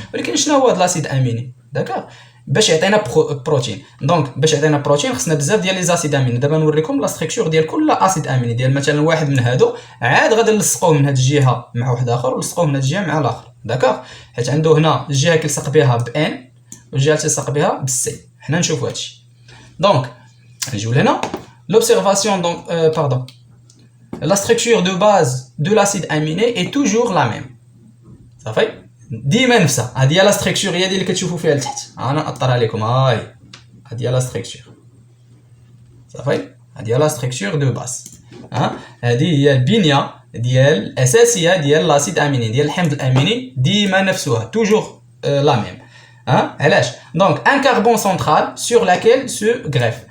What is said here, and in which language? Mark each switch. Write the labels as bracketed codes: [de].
[ar] ولكن شنو هو هاد لاسيد اميني؟ داكوغ. باش يعطينا بروتين. دونك باش يعطينا بروتين خصنا بزاف ديال لي زاسيد اميني. دابا نوريكم لا ستركتور ديال كل اسيد اميني. ديال مثلا واحد من هادو عاد غادي نلصقوه من هاد الجهه مع واحد اخر، ونلصقوه من هاد الجهه مع الاخر. داكوغ. حيت عنده هنا الجهه كيلصق بها بان والجهه تلصق بها بالسي. حنا نشوفوا هادشي. دونك نجيو لهنا [fr] l'observation donc pardon la structure de base de l'acide aminé est toujours la même. [ar] صافي ديما نفسها. هذه هي لا ستركتور، هي اللي كتشوفوا فيها لتحت. انا نأطرها لكم. هاي هذه هي لا ستركتور. صافي هذه هي لا ستركتور دو باز. هذه هي البنيه ديال الاساسيه ديال لاسيد اميني، ديال الحمض الاميني. ديما نفسها توجور لا ميم. علاش؟ دونك ان كربون سنترال سور لاكيل سو غريف.